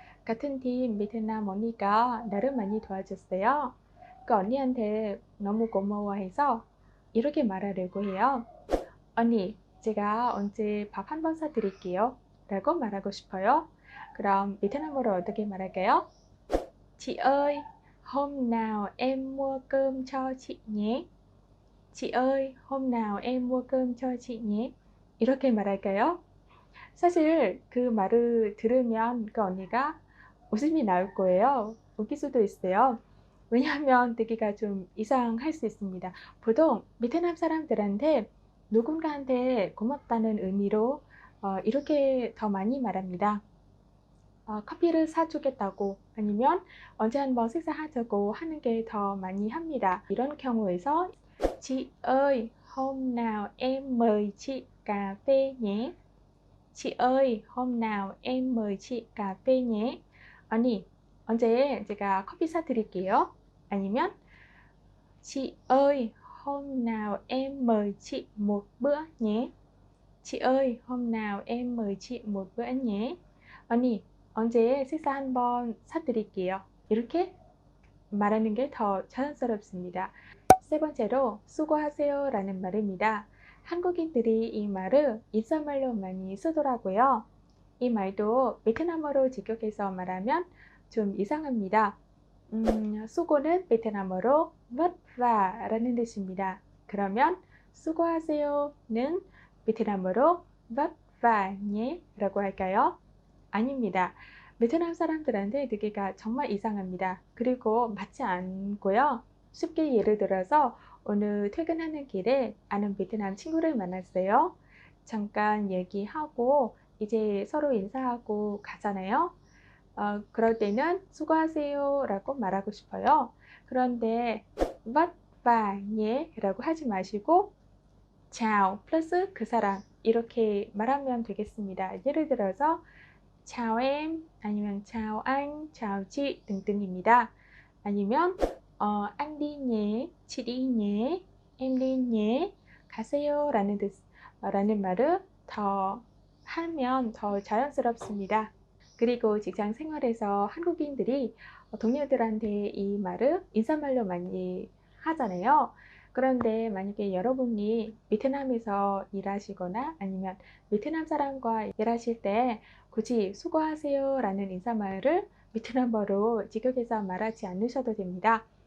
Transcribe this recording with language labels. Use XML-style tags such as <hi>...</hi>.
<ko>같은 팀 베트남 언니가 나를 많이 도와줬어요. 그 언니한테 너무 고마워해서 이렇게 말하려고 해요. 언니, 제가 언제 밥 한 번 사드릴게요 라고 말하고 싶어요. 그럼 베트남어로 어떻게 말할까요?</ko> <vi>Chị ơi, hôm nào em mua cơm cho chị nhé. Chị ơi, hôm nào em mua cơm cho chị nhé.</vi> <ko>이렇게 말할까요? 사실 그 말을 들으면 그 언니가 웃음이 나올 거예요. 웃길 수도 있어요. 왜냐하면 듣기가 좀 이상할 수 있습니다. 보통 베트남 사람들한테 누군가한테 고맙다는 의미로 이렇게 더 많이 말합니다. 커피를 사주겠다고 아니면 언제 한번 식사하자고 하는 게 더 많이 합니다. 이런 경우에서</ko> <vi>Chị ơi, hôm nào em mời chị cà phê nhé. Chị ơi, hôm nào em mời chị cà phê nhé.</vi> <ko>언니, 언제 제가 커피 사드릴게요. 아니면</ko> <vi>Chị ơi, hôm nào em mời chị một bữa nhé. Chị ơi, hôm nào em mời chị một bữa nhé.</vi> <ko>언니, 언제 식사 한번 사드릴게요. 이렇게 말하는 게 더 자연스럽습니다. 세 번째로 수고하세요 라는 말입니다. 한국인들이 이 말을 인사말로 많이 쓰더라고요. 이 말도 베트남어로 직역해서 말하면 좀 이상합니다. 수고는 베트남어로 vất vả 라는 뜻입니다. 그러면 수고하세요는 베트남어로</ko> <vi>vất vả nhé</vi> <ko>라고 할까요? 아닙니다. 베트남 사람들한테 듣기가 정말 이상합니다. 그리고 맞지 않고요. 쉽게 예를 들어서 오늘 퇴근하는 길에 아는 베트남 친구를 만났어요. 잠깐 얘기하고 이제 서로 인사하고 가잖아요. 그럴 때는 수고하세요 라고 말하고 싶어요. 그런데</ko> <vi>vất vả nhé</vi> <ko>라고 하지 마시고 chào 플러스 그 사람 이렇게 말하면 되겠습니다. 예를 들어서</ko> <vi>chào em</vi> <ko>아니면</ko> <vi>chào anh, chào chị</vi> <ko>등등입니다.</ko> <vi>아니면 anh đi nhé, chị đi nhé, em đi nhé,</vi> <ko>가세요 라는 말을 더 하면 더 자연스럽습니다. 그리고 직장 생활에서 한국인들이 동료들한테 이 말을 인사말로 많이 하잖아요. 그런데 만약에 여러분이 베트남에서 일하시거나 아니면 베트남 사람과 일하실 때 굳이 수고하세요 라는 인사말을 베트남어로 직역해서 말하지 않으셔도 됩니다.</ko>